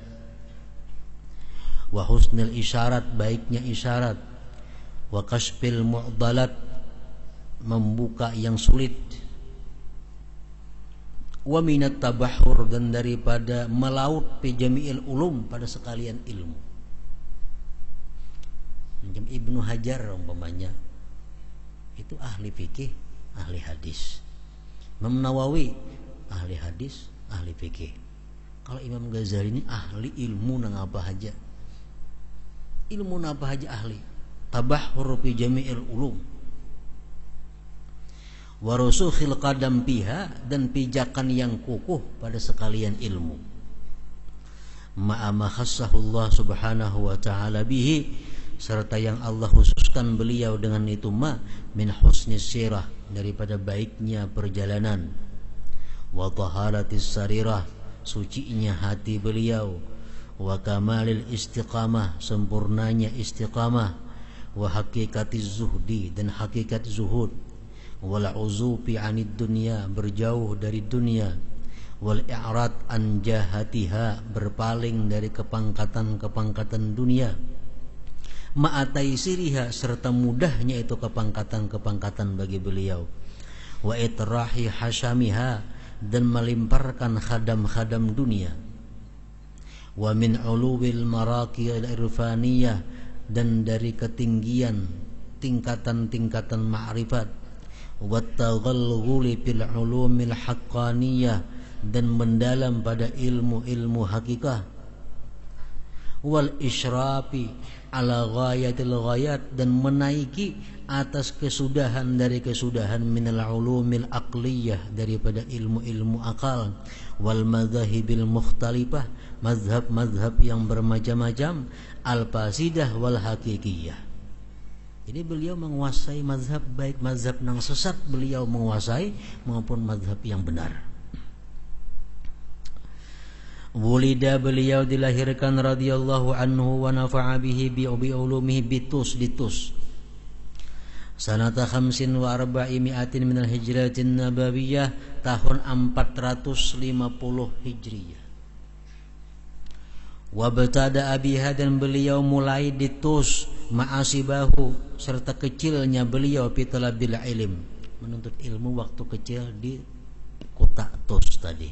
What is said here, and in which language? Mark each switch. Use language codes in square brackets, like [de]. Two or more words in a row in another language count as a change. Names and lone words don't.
[ar] وحسن الإشارات, [id] baiknya isyarat, [ar] وكشف المعضلات, [id] membuka yang sulit, [ar] ومن التبحر, [id] dan daripada melaut [ar] في جميع العلوم, [id] pada sekalian ilmu. Macam Ibnu Hajar umpamanya, itu ahli fikih, ahli hadis. Imam Nawawi ahli hadis, ahli fikih. Kalau Imam Ghazali ini ahli ilmu nang apa aja, ilmu nang apa aja ahli. [ar] تبحر في جميع العلوم ورسوخ القدم فيها, [id] dan pijakan yang kukuh pada sekalian ilmu. [ar] مع ما خصه الله سبحانه وتعالى به, [id] serta yang Allah khususkan beliau dengan itu, [ar] من حسن السيرة, [id] daripada baiknya perjalanan, [ar] وطهارة السريرة, [id] sucinya hati beliau, [ar] وكمال الاستقامة, [id] sempurnanya istiqamah, [ar] وحقيقة الزهد, [id] dan hakikat zuhud, [ar] والعزوف عن الدنيا, [id] berjauh dari dunia, [ar] والإعراض عن جهاتها, [id] berpaling dari kepangkatan-kepangkatan dunia, ma'ataisiriha, serta mudahnya itu kepangkatan-kepangkatan bagi beliau, [ar] واطراح حشمها, [id] dan melimparkan khadam-khadam dunia, [ar] ومن علو المراقي العرفانية, [id] dan dari ketinggian tingkatan-tingkatan ma'rifat, [ar] wa التغلغل في العلوم الحقانية, [id] dan mendalam pada ilmu-ilmu hakikah, [ar] والإشراف على غاية الغايات, [id] dan menaiki atas kesudahan dari kesudahan, [ar] من العلوم العقلية, [id] daripada ilmu-ilmu akal, [ar] والمذاهب المختلفة, [id] mazhab-mazhab yang bermacam-macam, [ar] الفاسدة والحقيقية. [id] Jadi beliau menguasai mazhab, baik mazhab yang sesat beliau menguasai maupun mazhab yang benar. Wulida, beliau dilahirkan [ar] رضي الله عنه ونفع به بعلومه [id] bitus di Tus. [ar] سنة 45 من الهجرة النبوية, [id] tahun 450 Hijriyah. [ar] وابتدأ بها, [id] dan beliau mulai di Tus, ma'asibahu, serta kecilnya beliau [ar] في طلب العلم, [id] menuntut ilmu waktu kecil di kota Tus tadi.